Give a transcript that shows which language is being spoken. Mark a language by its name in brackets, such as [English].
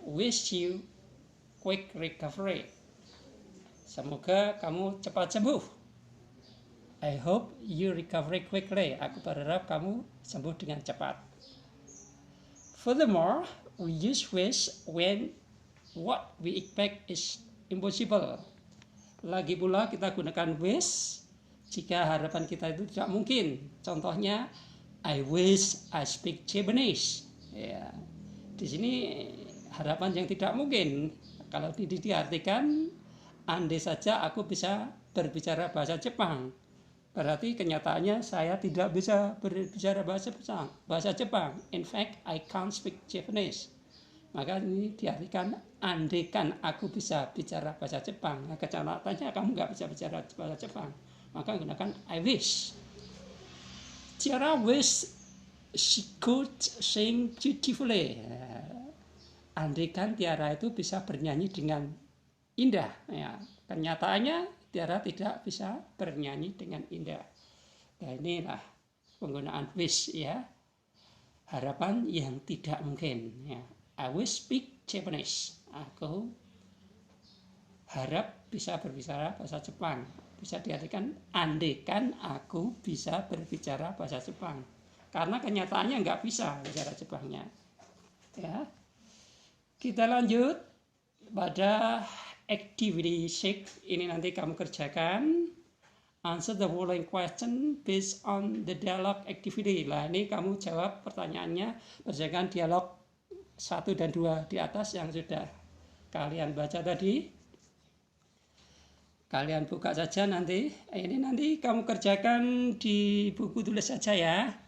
[English] Wish you quick recovery. [Indonesian] Semoga kamu cepat sembuh. [English] I hope you recover quickly. [Indonesian] Aku berharap kamu sembuh dengan cepat. [English] Furthermore, we use wish when what we expect is impossible. [Indonesian] Lagi pula kita gunakan wish jika harapan kita itu tidak mungkin. Contohnya, [English] I wish I speak Japanese. [Indonesian] Ya, di sini harapan yang tidak mungkin. Kalau diartikan, andai saja aku bisa berbicara bahasa Jepang. Berarti kenyataannya saya tidak bisa berbicara bahasa Jepang. [English] In fact, I can't speak Japanese. [Indonesian] Maka ini diartikan, andaikan aku bisa bicara bahasa Jepang. Nah, kenyataannya kamu nggak bisa bicara bahasa Jepang. Maka gunakan I wish. [English] Tiara wish she could sing beautifully. [Indonesian] Andaikan Tiara itu bisa bernyanyi dengan indah. Ya, kenyataannya Tiara tidak bisa bernyanyi dengan indah. Nah, inilah penggunaan wish ya. Harapan yang tidak mungkin. Ya. [English] I wish speak Japanese. [Indonesian] Aku harap bisa berbicara bahasa Jepang. Bisa diartikan andaikan aku bisa berbicara bahasa Jepang. Karena kenyataannya nggak bisa bicara Jepangnya. Ya. Kita lanjut pada activity 6. Ini nanti kamu kerjakan. [English] Answer the following question based on the dialogue activity. [Indonesian] Nah, ini kamu jawab pertanyaannya berdasarkan dialog 1 dan 2 di atas yang sudah kalian baca tadi. Kalian buka saja nanti. Ini nanti kamu kerjakan di buku tulis saja ya.